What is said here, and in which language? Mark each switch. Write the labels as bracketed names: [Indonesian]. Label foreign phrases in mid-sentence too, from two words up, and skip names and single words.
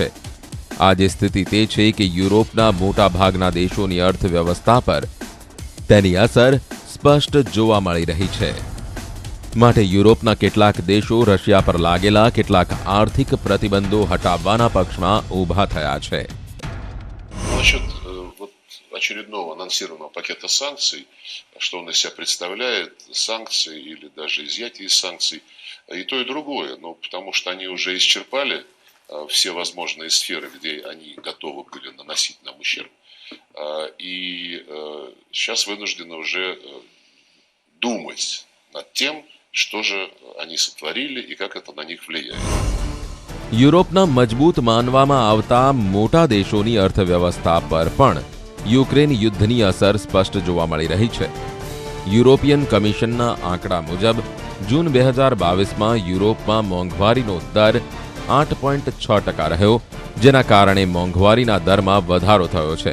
[Gujarati] આજે સ્થિતિ તે છે કે યુરોપના મોટા ભાગના દેશોની અર્થવ્યવસ્થા પર તેની અસર સ્પષ્ટ જોવા મળી રહી છે. માટે યુરોપના કેટલાક દેશો રશિયા પર લાગેલા કેટલાક આર્થિક પ્રતિબંધો હટાવવાના પક્ષમાં ઊભા થયા છે. [Russian] Очередного анонсированного пакета санкций, что он из себя представляет, санкции или даже изъятие санкций, и то, и другое, ну, потому что они уже исчерпали все возможные сферы, где они готовы были наносить нам ущерб, и сейчас вынуждены уже думать над тем, что же они сотворили и как это на них влияет. [Gujarati] યુરોપના મજબૂત માનવામાં આવતા મોટા દેશોની અર્થવ્યવસ્થા પર પણ યુક્રેન યુદ્ધની અસર સ્પષ્ટ જોવા મળી રહી છે. યુરોપિયન કમિશનના આંકડા મુજબ જૂન 2022માં યુરોપમાં મોંઘવારીનો દર 8.6% રહ્યો, જેના કારણે મોંઘવારીના દરમાં વધારો થયો છે.